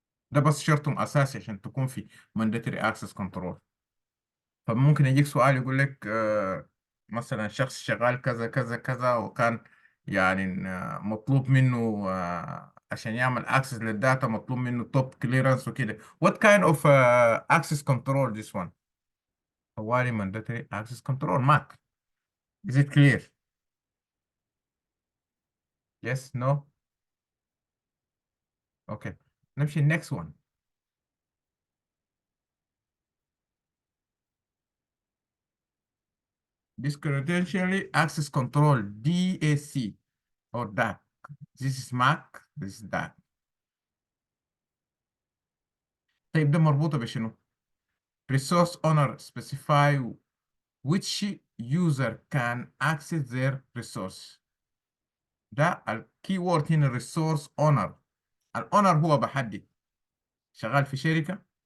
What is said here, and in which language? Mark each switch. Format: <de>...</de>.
<ar>ده بس شرطهم أساسي عشان تكون في</ar> <en>mandatory access control.</en> <ar>فممكن يجيك سؤال يقول لك مثلا شخص شغال كذا كذا كذا، وكان يعني مطلوب منه عشان يعمل access للداتا مطلوب منه توب كليرنس وكده.</ar> <en>What kind of access control this one؟</en> <ar>طوالي</ar> <en>mandatory access control MAC. Is it clear؟ Yes, no. Okay.</en> <ar>نمشي</ar> <en>next one. Discretentially access control DAC or DAC. This is MAC, this is DAC.</en> <ar>طيب ده مربوطة بشنو؟</ar> <en>Resource owner specify which user can access their resource.</en> <ar>ده الكيورد هنا resource owner. الاونر هو بحدد شغال في شركة.</ar>